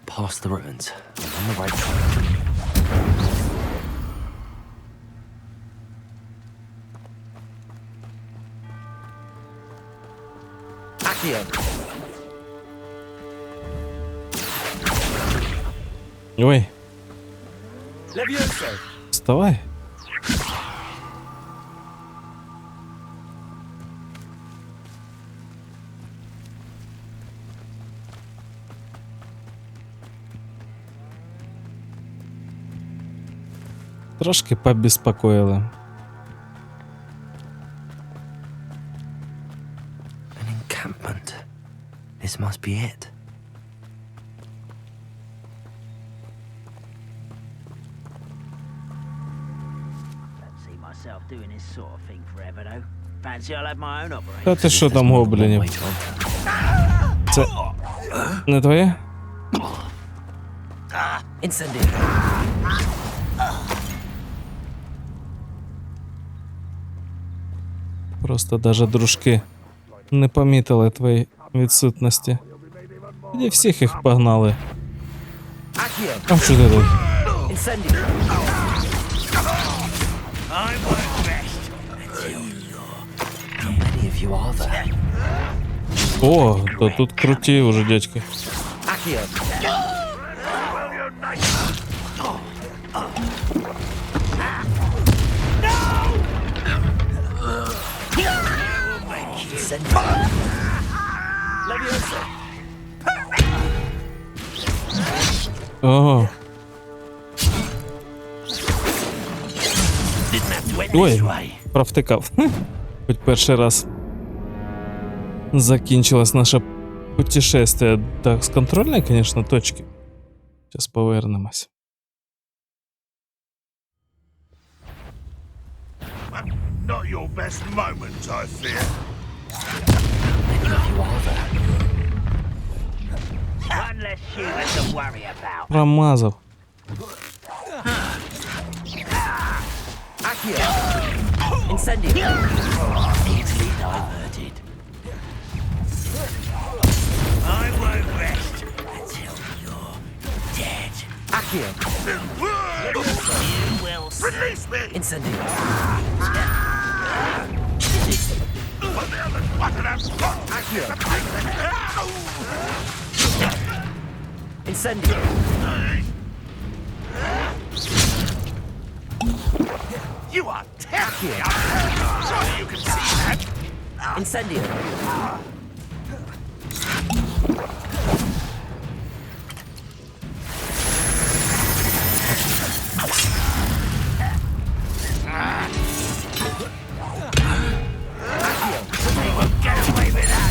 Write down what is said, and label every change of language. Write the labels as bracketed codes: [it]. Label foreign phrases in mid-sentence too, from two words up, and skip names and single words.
[en] across the ruins. I'm on the right track. Accio. Ой, Levioso. [uk] вставай. Трошки побеспокоили. [en] An encampment. This must be it. See myself doing this sort of thing forever, though. Fancy I'll have my own operation. [uk] Та ти що там гоблінів? Це не твоє? [en] Incendio. [uk] Просто даже дружки не помітили твої відсутності. Тоді всіх їх погнали. А що ти тут? [en] Incendio. How many of you are there? [uk] О, да тут круті уже дядьки. [en] Accio. Incendio. Levioso. [uk] Ого. Ой, провтикав. Хоч перший раз закінчилось наше путешествие. Так, з контрольної, конечно, точки. Зараз повернемось. [en] Not your best moment, I fear. You are there. One less human to worry about. [uk] Промазав. [en] Accio. Incendio. Easily diverted. I won't rest until you're dead. Accio. You will see. Release me! Incendio. Accio. Incendio. You are terrible! Surely you can see that! Incendio. You won't get away with that!